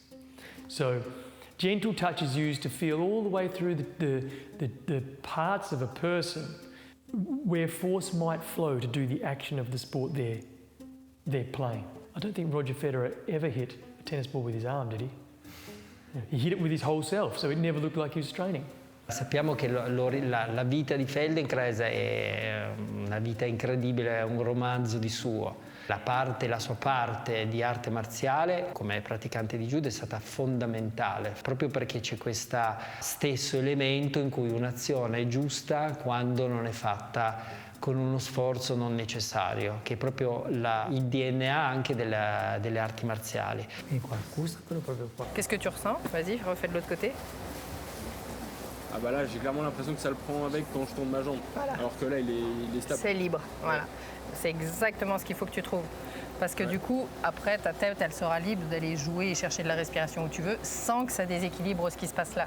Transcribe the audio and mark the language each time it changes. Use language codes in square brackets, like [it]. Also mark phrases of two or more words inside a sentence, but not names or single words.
[en] So gentle touch is used to feel all the way through the parts of a person where force might flow to do the action of the sport they're playing. I don't think Roger Federer ever hit a tennis ball with his arm, did he? He hit it with his whole self, so it never looked like he was training. [it] Sappiamo che la vita di Feldenkrais è una vita incredibile, è un romanzo di suo. La sua parte di arte marziale come praticante di judo è stata fondamentale, proprio perché c'è questo stesso elemento in cui un'azione è giusta quando non è fatta con uno sforzo non necessario, che è proprio il DNA anche delle arti marziali. E qualcosa proprio qua. [fr] Qu'est-ce que tu ressens? Vas-y, refais de l'autre côté. Ah bah là, j'ai clairement l'impression que ça le prend avec quand je tourne ma jambe, voilà. Alors que là, il est stable. C'est libre, voilà. C'est exactement ce qu'il faut que tu trouves. Parce que du coup, après, ta tête, elle sera libre d'aller jouer et chercher de la respiration où tu veux, sans que ça déséquilibre ce qui se passe là.